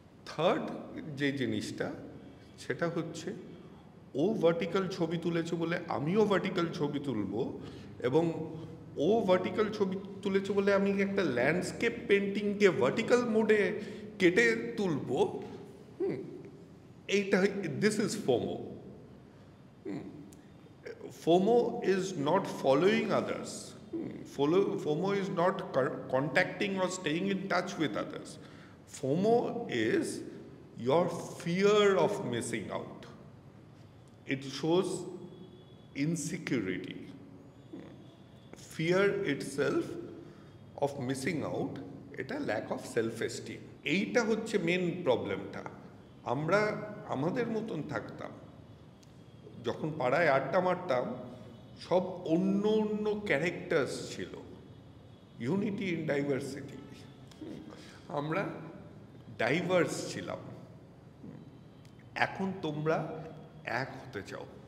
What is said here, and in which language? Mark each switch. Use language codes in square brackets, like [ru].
[bn] Third যে জিনিসটা, সেটা হচ্ছে ও ভার্টিক্যাল ছবি তুলেছে বলে আমিও ভার্টিক্যাল ছবি তুলব, এবং ও ভার্টিক্যাল ছবি তুলেছে বলে আমি একটা ল্যান্ডস্কেপ পেন্টিংকে ভার্টিক্যাল মোডে কেটে তুলব, এইটা, [en] This is FOMO. FOMO is not following others. FOMO is not contacting or staying in touch with others. FOMO is your fear of missing out. It shows insecurity. Fear itself of missing out, [bn] এটা [en] lack of self-esteem. [bn] এইটা হচ্ছে main প্রবলেমটা। আমরা আমাদের মতন থাকতাম, যখন পাড়ায় আড্ডা মারতাম, সব অন্য অন্য ক্যারেক্টার্স ছিল, [en] Unity in diversity. [bn] আমরা ডাইভার্স ছিলাম। এখন তোমরা এক হতে চাও।